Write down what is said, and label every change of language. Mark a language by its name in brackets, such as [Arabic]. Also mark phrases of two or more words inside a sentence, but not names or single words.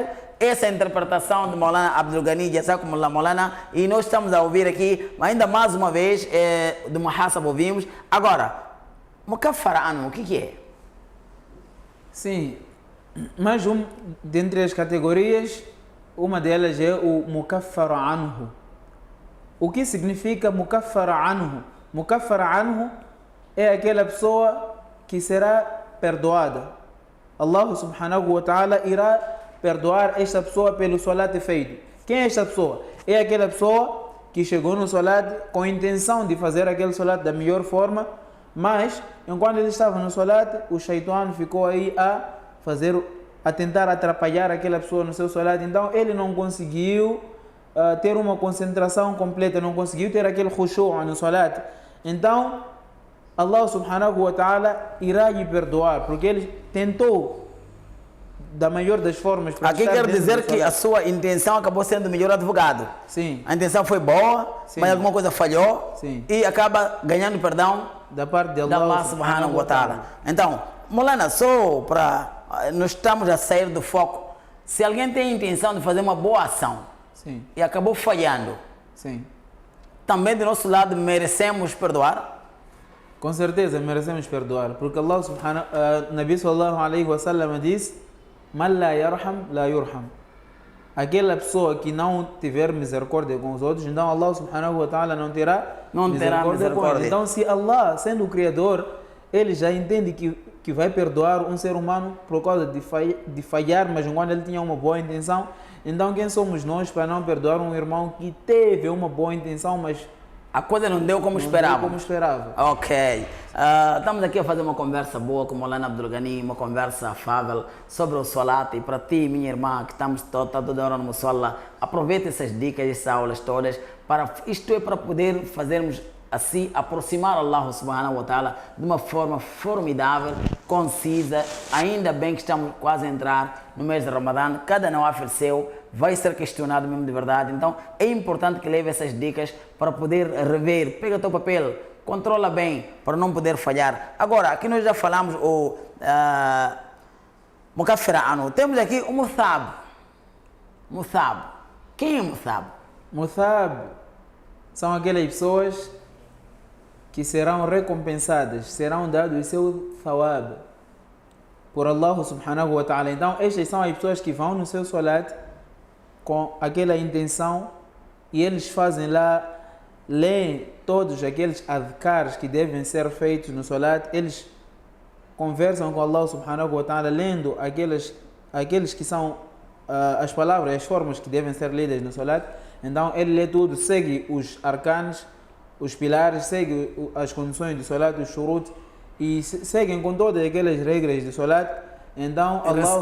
[Portuguese] Essa é a interpretação de Molana Abdul Ghani, Jazakumullah Molana, e nós estamos a ouvir aqui, ainda mais uma vez, do Muhasab ouvimos. Agora, [Arabic] مكفر عنه, [Portuguese] o que é? Sim, mas dentre as categorias, uma delas é o [Arabic] مكفر عنه. [Portuguese] O que significa [Arabic] مكفر عنه? مكفر عنه [Portuguese] é aquela pessoa que será perdoada. [Arabic] الله سبحانه وتعالى [Portuguese] irá perdoar esta pessoa pelo salat feito. Quem é esta pessoa? É aquela pessoa que chegou no salat com a intenção de fazer aquele salat da melhor forma, mas enquanto ele estava no salat, o shaitan ficou aí a tentar atrapalhar aquela pessoa no seu salat. Então ele não conseguiu ter uma concentração completa, não conseguiu ter aquele khushu' no salat. Então [Arabic] الله سبحانه وتعالى [Portuguese] irá lhe perdoar, porque ele tentou da maior das formas. Aqui quer dizer que a sua intenção acabou sendo o melhor advogado. Sim. A intenção foi boa, sim, mas alguma coisa falhou. Sim. E acaba ganhando perdão da parte de [Arabic] الله سبحانه وتعالى. [Portuguese] Então, Molana, só para nós estamos a sair do foco. Se alguém tem a intenção de fazer uma boa ação, sim, e acabou falhando, sim, também do nosso lado merecemos perdoar? Com certeza merecemos perdoar, porque Allah Nabi [Arabic] صلى الله عليه وسلم [Portuguese] diz: [Arabic] من لا يرحم لا يرحم. [Portuguese] aquela pessoa que não tiver misericórdia com os outros, então [Arabic] الله سبحانه وتعالى [Portuguese] não terá misericórdia com ele. Então se Allah, sendo o Criador, ele já entende que vai perdoar um ser humano por causa de falhar, mas quando ele tinha uma boa intenção, então quem somos nós para não perdoar um irmão que teve uma boa intenção, mas a coisa não deu como esperava. Ok. Estamos aqui a fazer uma conversa boa com o Maulana Abdul Ghani, uma conversa afável sobre o Salat. E para ti, minha irmã, que estamos toda hora no Musalla, aproveita essas dicas, essas aulas todas, isto é para poder fazermos assim, aproximar [Arabic] الله سبحانه وتعالى [Portuguese] de uma forma formidável, concisa. Ainda bem que estamos quase a entrar no mês de Ramadã, cada nawafil seu vai ser questionado mesmo de verdade. Então é importante que leve essas dicas para poder rever. Pega o teu papel, controla bem para não poder falhar. Agora, aqui nós já falamos o Mukaffira'anu. Temos aqui o Muthab. Muthab. Quem é Muthab? Muthab são aquelas pessoas que serão recompensadas, serão dados o seu thawab por [Arabic] الله سبحانه وتعالى. [Portuguese] Então estas são as pessoas que vão no seu salat com aquela intenção e eles fazem lá, leem todos aqueles adhkars que devem ser feitos no salat, eles conversam com [Arabic] الله سبحانه وتعالى [Portuguese] lendo aqueles que são as palavras, as formas que devem ser lidas no salat. Então ele lê tudo, segue os arcanos, os pilares, segue as condições do salat, os shurut, e seguem com todas aquelas regras do salat. Então Allah